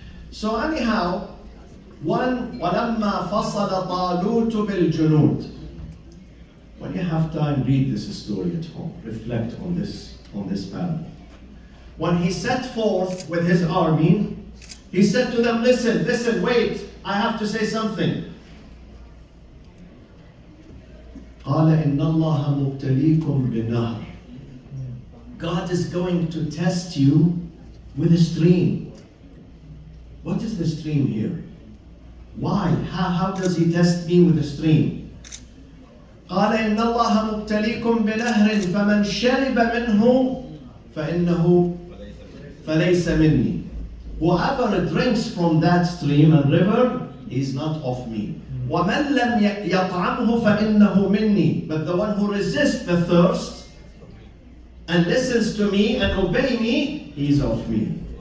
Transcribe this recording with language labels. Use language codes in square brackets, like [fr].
[en] So anyhow, [ar] وَلَمَّا فَصَلَ طَالُوتُ بِالْجُنُودِ. [en] When you have time, read this story at home. Reflect on this parable. When he set forth with his army, he said to them, listen, wait, I have to say something. [ar] قال إن الله مبتليكم بنهر. [en] God is going to test you with a stream. What is the stream here? Why? How does he test me with a stream? [ar] قال إن الله مبتليكم بنهر فمن شرب منه فإنه فليس مني. [en] Whoever drinks from that stream and river is not of me. [ar] وَمَنْ لَمْ يَطْعَمْهُ فَإِنَّهُ مِنِّي. [en] But the one who resists the thirst and listens to me and obey me, he is of me.